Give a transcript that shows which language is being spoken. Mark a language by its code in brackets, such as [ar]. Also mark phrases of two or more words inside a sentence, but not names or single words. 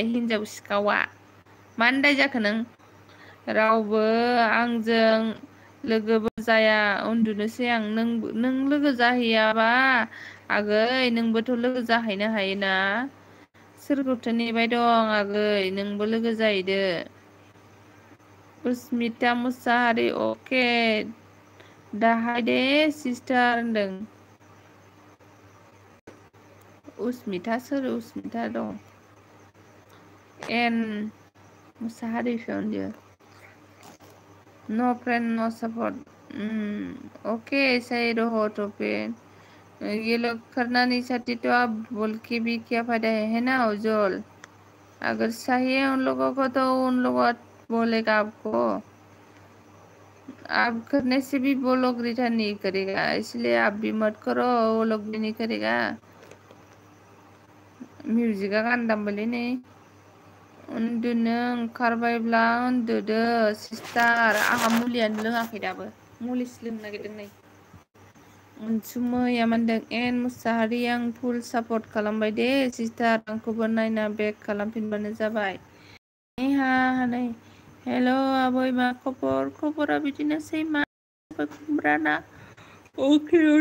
[brx] हिनजाव सिखावा मानो दाय जाखो नों रावबो आंजों लोगोबो जाया उन्दुनोसै आं नों लोगो जाहैयाबा आगै नोंबोथ' लोगो जाहैनो हायोना सोरखौथो नेबाय दं आगै नोंबो लोगो जाहैदो उसमिता मुसाहारि अके दाहाय दे सिस्टार होनदों उसमिता सोर उसमिता दं [hi] एन मुसाहारि [en] found you no friend no support [hi] ओके सही रहो तो फिर ये लोग करना नहीं चाहती तो आप बोल के भी क्या फायदा है ना उज्जवल अगर चाहिए उन लोगों को तो उन लोगों बोलेगा आपको आप करने से भी वो लोग रिटर्न नहीं करेगा इसलिए आप भी मत करो वो लोग भी नहीं करेगा [brx] म्यूजिका गान दामबायलै नै उन्दुनो ओंखारबायब्ला उन्दुदो सिस्टार आंहा मुलियानो लोङाखै दाबो मुलिसो लोंनो नागिरदों नै अनसुमैया मोनदों एन मुसाहारि आं [en] full support [brx] खालामबाय दे सिस्टार आंखौबो नायना बेक खालामफिनबानो जाबाय नै हेल' आबै मा खबरा बिदिनोसै मा खुमब्राना अके